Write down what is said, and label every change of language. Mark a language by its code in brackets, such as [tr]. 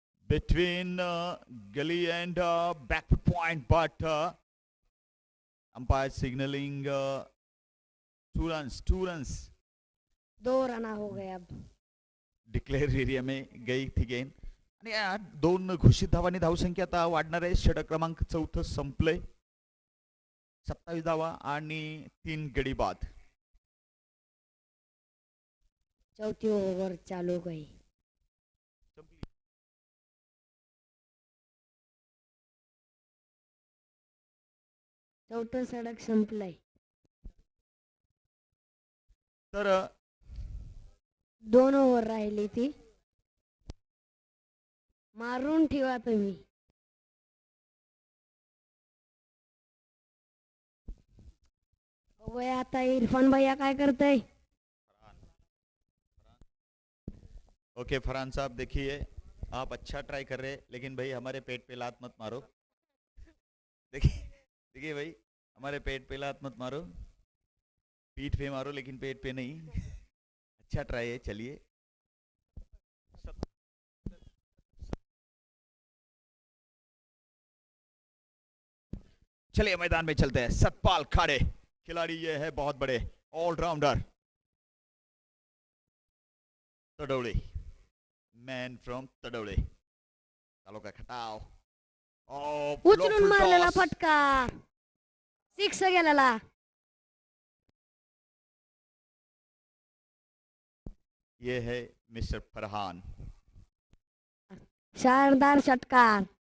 [en] Between gully and back point, but umpire signaling 2 runs. 2 runs. [hi] 2 रना हो गए. अब declare area में गई थी गेंद [mr] आणि 2 घोषित धावांनी धावसंख्या आता वाढणार आहे. षटक क्रमांक 4 संपले. 27 धावा आणि 3 गडी बाद. [hi] चौथी ओव्हर चालू गई. [mr] चौथं षटक संपलंय. तर 2 ओव्हर राहिली ती. मारून ठेवा तुम्ही. बघूया आता इरफान भैया काय करताय. [hi] ओके फरहान साहब देखिए आप अच्छा ट्राई कर रहे हैं, लेकिन भाई हमारे पेट पे लात मत मारो। देखिए देखिए भाई, हमारे पेट पे लात मत मारो, पीठ पे मारो लेकिन पेट पे नहीं। अच्छा ट्राई है, चलिए। चलिए मैदान में चलते हैं। सतपाल खाड़े खिलाड़ी ये है, बहुत बड़े allrounder, तडोले, man from तडोले, taluka Khatav. [mr] उचलून मारलेला फटका, सिक्स गेलेला. [hi] ये है मिस्टर फरहान। [mr] शानदार षटकार.